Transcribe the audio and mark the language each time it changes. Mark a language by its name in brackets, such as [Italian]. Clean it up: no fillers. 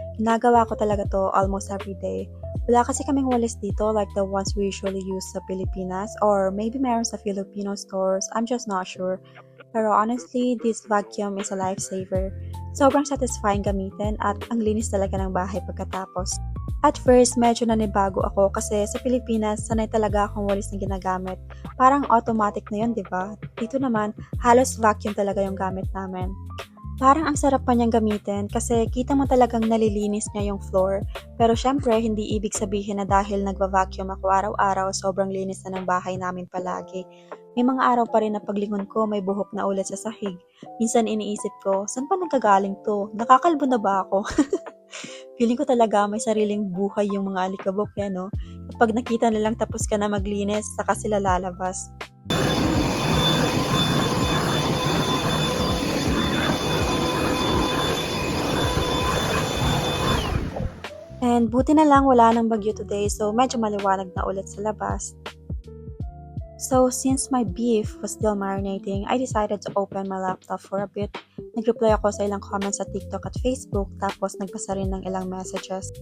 [Filipino] Ginagawa ko talaga to [English] almost every day. [Filipino] Wala kasi kaming walis dito [English] like the ones we usually use [Filipino] sa Pilipinas [English] or maybe meron sa Filipino stores, I'm just not sure. Pero honestly, this vacuum is a lifesaver. [Filipino] Sobrang satisfying gamitin at ang linis talaga ng bahay pagkatapos. [English] At first, [Filipino] medyo nanibago ako kasi sa Pilipinas, sanay talaga akong walis na ginagamit. Parang automatic na yun, di ba? Dito naman, halos vacuum talaga yung gamit namin. Parang ang sarap pa niyang gamitin kasi kita mo talagang nalilinis niya yung floor. Pero syempre, hindi ibig sabihin na dahil nagva-vacuum ako araw-araw, sobrang linis na ng bahay namin palagi. May mga araw pa rin na paglingon ko, may buhok na ulit sa sahig. Minsan iniisip ko, saan pa nagkagaling to? Nakakalbo na ba ako? Feeling ko talaga may sariling buhay yung mga alikabok yan, no? Kapag nakita nilang tapos ka na maglinis, saka sila lalabas. And buti na lang wala nang bagyo today, so medyo maliwanag na ulit sa labas. [English] So, since my beef was still marinating, I decided to open my laptop for a bit. [Filipino] Nag-reply ako sa ilang comments sa TikTok at Facebook, tapos nagbasa rin ng ilang messages.